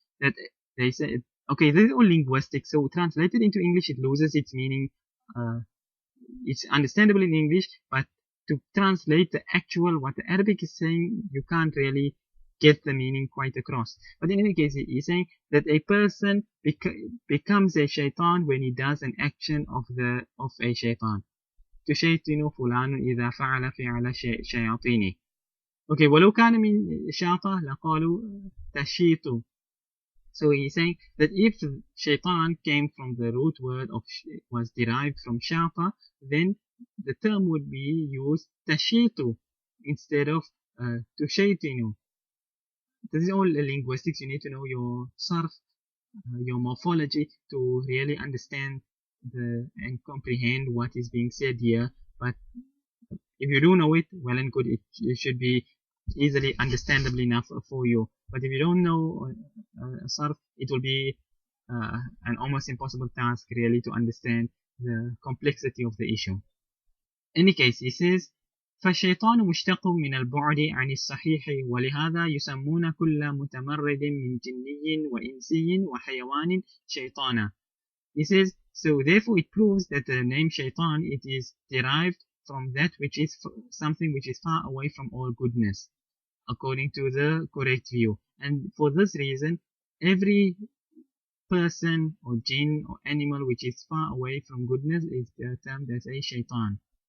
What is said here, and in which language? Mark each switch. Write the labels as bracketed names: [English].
[English] That they say, okay, this is all linguistic. So translated into English, it loses its meaning. It's understandable in English, but to translate the actual, what the Arabic is saying, you can't really get the meaning quite across. But in any case, he's saying that a person becomes a shaitan when he does an action of a shaitan. [Arabic] تشيطن فلان إذا فعل فعل شياطينه. [English] Okay, [Arabic] ولو كان من شاطة لقالوا تشيط. [English] So he's saying that if shaitan came from the root word of was derived from shata, then the term would be used tashitu instead of tushaitinu. This is all linguistics. You need to know your sarf, your morphology to really understand and comprehend what is being said here. But if you do know it, well and good, it should be easily understandable enough for you. But if you don't know sarf, it will be an almost impossible task really to understand the complexity of the issue. In any case, he says, [Arabic] فالشيطان مشتق من البعد عن الصحيح ولهذا يسمون كل متمرد من جني وإنسي وحيوان شيطانا. [English] He says, so therefore it proves that the name shaitan, it is derived from that which is something which is far away from all goodness, according to the correct view. And for this reason, every person or jinn or animal which is far away from goodness is termed as a shaitan.